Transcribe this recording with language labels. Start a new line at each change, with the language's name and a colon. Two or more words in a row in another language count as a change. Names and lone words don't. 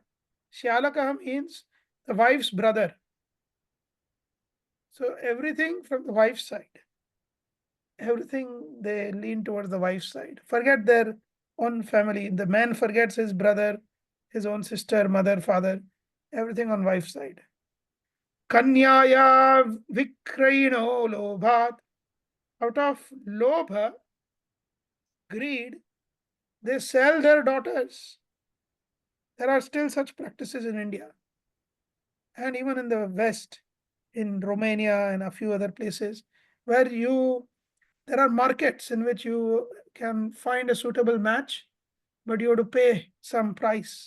English: Shyalaka means the wife's brother. So everything from the wife's side. Everything they lean towards the wife's side. Forget their own family. The man forgets his brother, his own sister, mother, father. Everything on wife's side.
Sanskrit: Kanyaya vikrayino lobhat.
English: Out of lobha, greed, they sell their daughters. There are still such practices in India. And even in the West, in Romania and a few other places, where there are markets in which you can find a suitable match, but you have to pay some price.